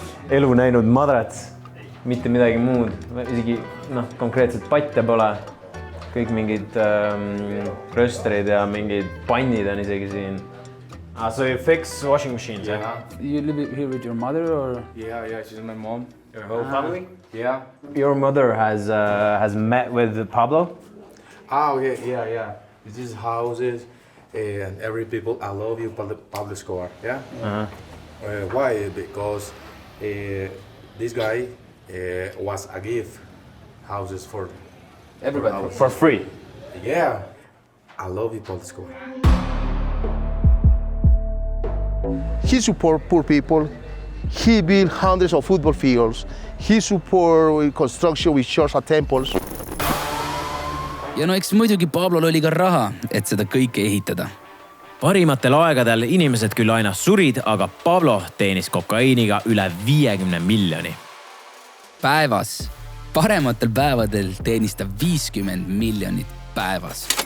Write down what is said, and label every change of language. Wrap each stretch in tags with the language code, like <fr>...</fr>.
<et>Elu näinud madrats, mitte midagi muud, isegi konkreetselt patte pole. Kõik mingid rösterid ja mingid pannid on isegi siin.</et> <en>So you fix washing machines, yeah? You live here with your mother or? Yeah, she's my mom. Your whole family? Yeah. Your mother has met with Pablo? Oh, yeah. This is houses and every people, I love you, Pablo Escobar, yeah? Why? Because this guy was a gift houses for everybody. For free? Yeah. I love you, Pablo Escobar. He support poor people. He built hundreds of football fields. He support construction with churches and temples.</en> <et>Ja no eks muidugi Pablol oli ka raha, et seda kõike ehitada. Parimatel aegadel inimesed küll aina surid, aga Pablo teenis kokaiiniga üle 50 miljoni. Päevas. Parematel päevadel teenis ta 50 miljonit päevas.</et>